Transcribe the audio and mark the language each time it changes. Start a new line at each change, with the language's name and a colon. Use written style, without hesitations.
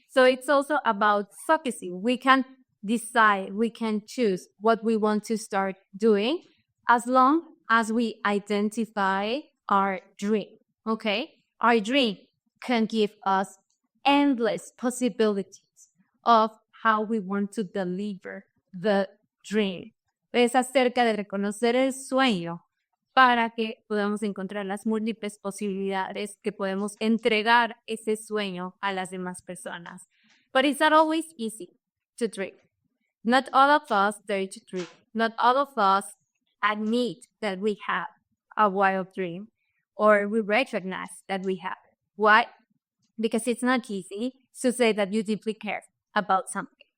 English: So it's also about focusing. We can decide, we can choose what we want to start doing as long as we identify our dream. Okay? Our dream can give us endless possibilities of how we want to deliver the dream.
Spanish: Es acerca de reconocer el sueño para que podamos encontrar las múltiples posibilidades que podemos entregar ese sueño a las demás personas.
English: But it's not always easy to dream. Not all of us dare to dream. Not all of us admit that we have a wild dream or we recognize that we have it. Why? Because it's not easy to say that you deeply care about something.